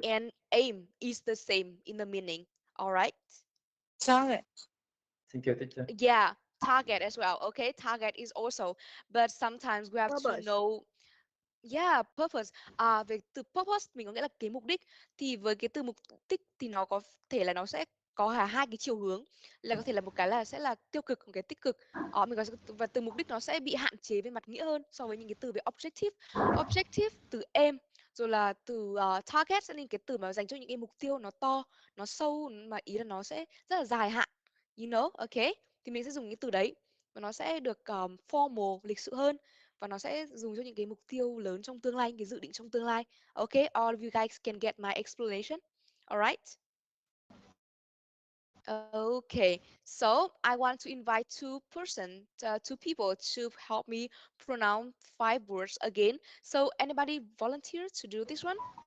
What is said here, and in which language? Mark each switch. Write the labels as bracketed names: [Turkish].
[English] and aim is the same in the meaning. All right? Target. Thank you, teacher. Yeah, target as well. Okay, target is also, but sometimes we have to know. Yeah, purpose. [Vietnamese] Về từ purpose mình có nghĩa là cái mục đích, thì với cái từ mục đích thì nó có thể là nó sẽ có hai cái chiều hướng, là có thể là một cái là sẽ là tiêu cực, một cái tích cực. Mình có và từ mục đích nó sẽ bị hạn chế về mặt nghĩa hơn so với những cái từ về objective. Objective từ aim, rồi là từ target sẽ là những cái từ mà dành cho những cái mục tiêu nó to, nó sâu, mà ý là nó sẽ rất là dài hạn. [English] You know, okay? [Vietnamese] Thì mình sẽ dùng cái từ đấy và nó sẽ được formal, lịch sự hơn, và nó sẽ dùng cho những cái mục tiêu lớn trong tương lai, những cái dự định trong tương lai. [English] Okay, all of you guys can get my explanation. All right. Okay, so I want to invite two people to help me pronounce 5 words again. So anybody volunteer to do this one?